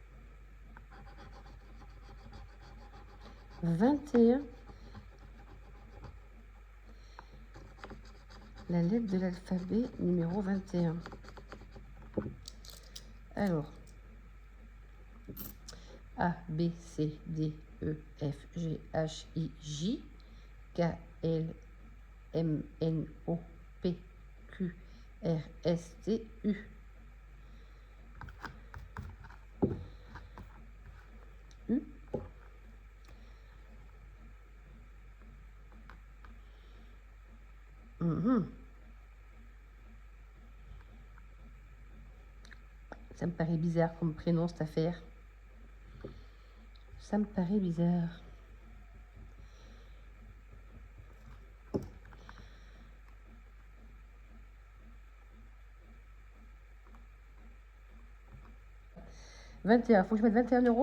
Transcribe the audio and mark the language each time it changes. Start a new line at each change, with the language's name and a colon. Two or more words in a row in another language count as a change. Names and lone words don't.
French: 21. La lettre de l'alphabet numéro 21. Alors, A, B, C, D, E, F, G, H, I, J, K, L, M, N, O, P, Q, R, S, T, U. U. Ça me paraît bizarre comme prénom, cette affaire. Ça me paraît bizarre. « 21, faut que je mette 21 euros.